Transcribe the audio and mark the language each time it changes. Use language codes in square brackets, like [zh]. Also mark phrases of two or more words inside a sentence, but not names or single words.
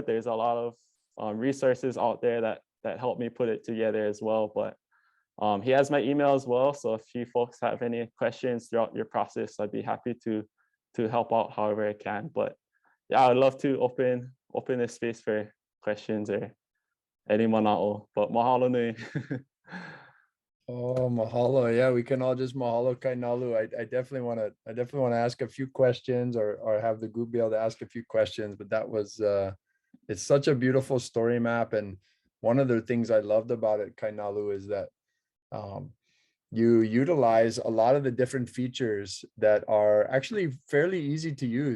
[en] There's a lot of resources out there that helped me put it together as well. But he has my email as well. So if you folks have any questions throughout your process, I'd be happy to help out however I can. But yeah, I'd love to open this space for questions or any mana'o. [haw] But mahalo nui. Oh, mahalo. [en] Yeah, we can all just mahalo Kainalu. I definitely want to ask a few questions or have the group be able to ask a few questions, but that was it's such a beautiful story map. And one of the things I loved about it, Kainalu, is that you utilize a lot of the different features that are actually fairly easy to use.